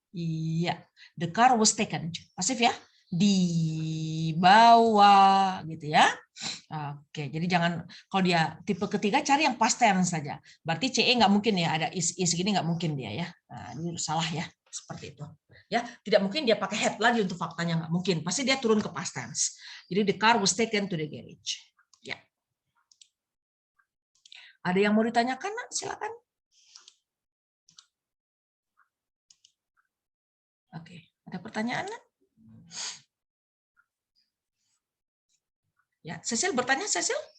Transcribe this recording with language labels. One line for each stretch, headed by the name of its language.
Indonesian: Iya.
English: The car was taken.
Indonesian: Pasif ya. Dibawa gitu ya. Oke, jadi jangan, kalau dia tipe ketiga cari yang past tense saja. Berarti CE nggak mungkin ya, ada is gini nggak mungkin dia ya. Nah, ini salah ya, seperti itu. Ya, tidak mungkin dia pakai had lagi untuk faktanya, nggak mungkin. Pasti dia turun ke past tense.
English: Jadi the car was taken to the garage.
Indonesian: Ya. Ada yang mau ditanyakan? Silakan. Oke, ada pertanyaan? Ya, Cecil bertanya, Cecil?